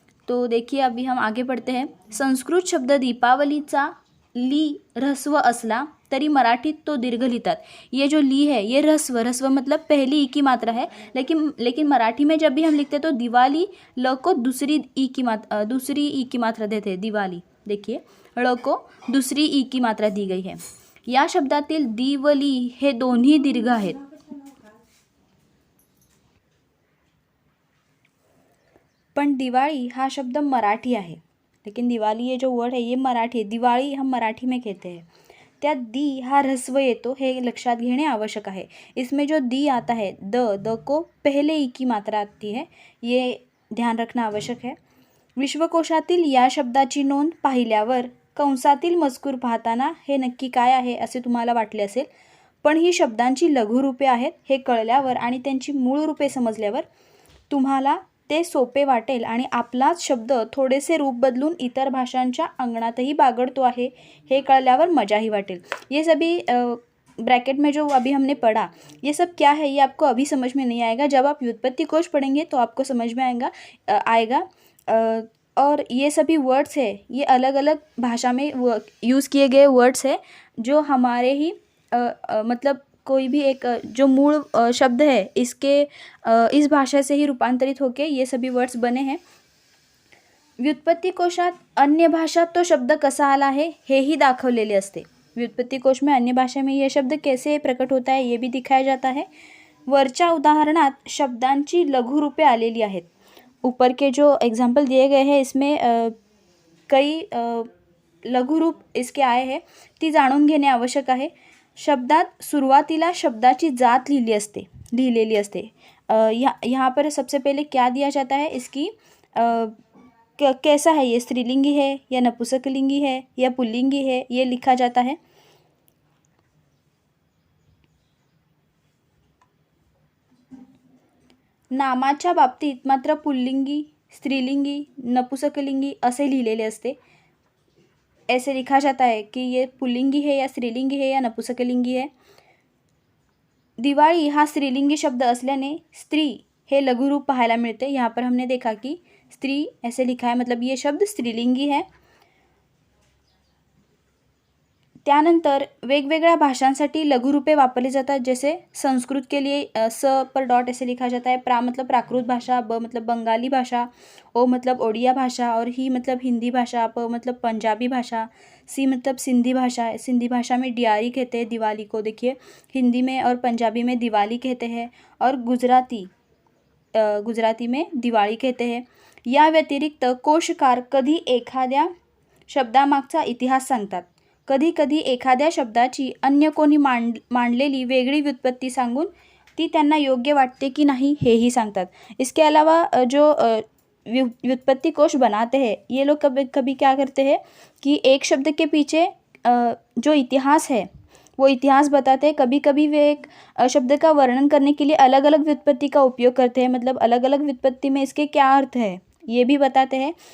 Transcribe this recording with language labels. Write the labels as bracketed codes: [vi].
[hi] तो देखिए अभी हम आगे पढ़ते हैं। [mr] संस्कृत शब्द दीपावलीचा ली ऱ्हस्व असला तरी मराठीत तो दीर्घ लिहितात। [hi] ये जो ली है ये ऱ्हस्व मतलब पहली ई की मात्रा है, लेकिन मराठी में जब भी हम लिखते हैं तो दिवाली ल को दूसरी ई की मात्रा देते हैं, दिवाली। देखिए ळ को दूसरी ई की मात्रा दी गई है। [mr] या शब्दातील दी व ली हे दोन्ही दीर्घ आहेत। पण दिवाळी हा शब्द मराठी आहे, [hi] लेकिन दिवाली ये जो वर्ड है ये मराठी है, दिवाळी हम मराठी में कहते हैं। [mr] त्यात दी हा ऱ्हस्व येतो, हे लक्षात घेणे आवश्यक आहे। [hi] इसमें जो दी आता है, द को पहले ई की मात्रा आती है, ये ध्यान रखना आवश्यक है। [mr] विश्वकोशातील या शब्दाची नोंद पाहिल्यावर कंसातील मजकूर पाहताना हे नक्की काय आहे असे तुम्हाला वाटले असेल, पण ही शब्दांची लघुरूपे आहेत हे कळल्यावर आणि त्यांची मूळ रूपे समजल्यावर तुम्हाला ते सोपे वाटेल आणि आपलाच शब्द थोडेसे रूप बदलून इतर भाषांच्या अंगणातही बागडतो आहे हे कळल्यावर मजाही वाटेल। [hi] ये सभी ब्रैकेट में जो अभी हमने पढ़ा, ये सब क्या है ये आपको अभी समझ में नहीं आएगा। जब आप व्युत्पत्ति कोश पढ़ेंगे तो आपको समझ में आएगा। और ये सभी वर्ड्स है ये अलग अलग भाषा में यूज़ किए गए वर्ड्स है, जो हमारे ही मतलब कोई भी एक जो मूल शब्द है इसके इस भाषा से ही रूपांतरित होके ये सभी वर्ड्स बने हैं। [mr] व्युत्पत्ती कोशात अन्य भाषा तो शब्द कसा आला है हेही दाखवलेले असते। [hi] व्युत्पत्ति कोश में अन्य भाषा में यह शब्द कैसे प्रकट होता है ये भी दिखाया जाता है। [mr] वरच्या उदाहरणात शब्दांची लघुरूपे आलेली आहेत। [hi] ऊपर के जो एग्जाम्पल दिए गए हैं इसमें कई लघुरूप इसके आए हैं, [mr] ती जाणून घेणे आवश्यक आहे। शब्दात सुरुवातीला शब्दाची जात लिहिलेली असते। [hi] यहाँ पर सबसे पहले क्या दिया जाता है, इसकी कैसा है, ये स्त्रीलिंगी है या नपुंसकलिंगी है या पुल्लिंगी है, ये लिखा जाता है। [mr] नामाच्या बाबतीत मात्र पुल्लिंगी, स्त्रीलिंगी, नपुंसकलिंगी असे लिहिलेले असते। [hi] ऐसे लिखा जाता है कि ये पुल्लिंगी है या स्त्रीलिंगी है या नपुंसकलिंगी है। [mr] दिवाळी हा स्त्रीलिंगी शब्द असल्याने स्त्री हे लघुरूप पाहायला मिळते। [hi] यहाँ पर हमने देखा कि स्त्री ऐसे लिखा है, मतलब ये शब्द स्त्रीलिंगी है। [mr] त्यानंतर वेगवेगळ्या भाषांसाठी लघुरूपे वापरली जातात। [hi] जैसे संस्कृत के लिए स पर डॉट ऐसे लिखा जाता है। प्रा मतलब प्राकृत भाषा, ब मतलब बंगाली भाषा, ओ मतलब ओडिया भाषा, और ही मतलब हिंदी भाषा, प मतलब पंजाबी भाषा, सी मतलब सिंधी भाषा। सिंधी भाषा में डियारी कहते हैं दिवाली को, देखिए हिंदी में और पंजाबी में दिवाली कहते हैं, और गुजराती में दिवाळी कहते हैं। [mr] या व्यतिरिक्त कोशकार कधी एखाद्या शब्दामागचा इतिहास सांगतात। कधी कधी एखाद्या शब्दाची अन्य कोणी मांडलेली वेगळी व्युत्पत्ती सांगून ती त्यांना योग्य वाटते की नहीं हेही सांगतात। [hi] इसके अलावा जो व्युत्पत्ति कोश बनाते हैं ये लोग कभी कभी क्या करते हैं कि एक शब्द के पीछे जो इतिहास है वो इतिहास बताते हैं। कभी कभी वे एक शब्द का वर्णन करने के लिए अलग अलग व्युत्पत्ति का उपयोग करते हैं, मतलब अलग अलग व्युत्पत्ति में इसके क्या अर्थ है ये भी बताते हैं।